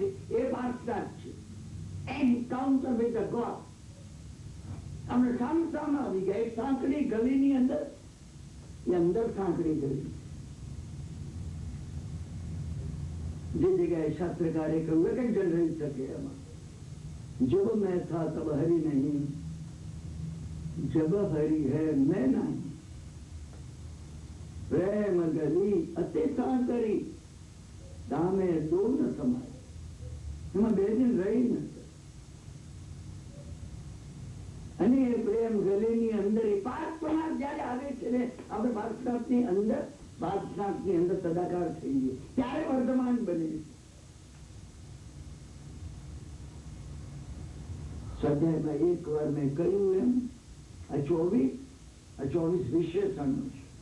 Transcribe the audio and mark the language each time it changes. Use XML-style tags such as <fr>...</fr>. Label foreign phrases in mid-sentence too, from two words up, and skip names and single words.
<gu>એ વાર્તા છે</gu> <en>encounter with the God.</en> <gu>અમે સામસામા આવી ગયા। એક સાંકડી ગલીની અંદર, એ અંદર સાંકડી ગલી, જે જગ્યાએ શાસ્ત્રકારે કહ્યું કંચન રહી શકે એમાં।</gu> <hi>जब मैं था तब हरि नहीं, जब हरि है मैं नहीं। प्रेम गली अति साकरी दामे दो न समाय।</hi> <gu>એમાં બે દિન રહી નથી। અને એ પ્રેમ ગલીની અંદર એ પાર્શ્વનાથ જયારે આવે છે ને, આપણે પાર્શ્વનાથની અંદર સદાકાર થઈ ગયું ત્યારે વર્તમાન બને છે। સ્વાધ્યાયમાં એક વાર મેં કહ્યું એમ આ 24 વિશેષણો છે।</gu>